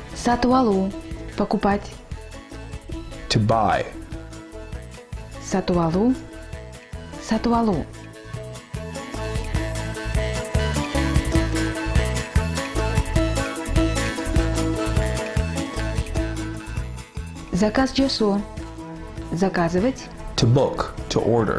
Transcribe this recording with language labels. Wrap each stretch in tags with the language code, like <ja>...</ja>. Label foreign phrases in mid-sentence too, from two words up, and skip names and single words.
<kk>Сату алу.</kk> <ru>Покупать.</ru> <en>To buy.</en> <kk>Сату алу. Сату алу. Заказ жасу.</kk> <ru>Заказывать.</ru> <en>To book. To order.</en>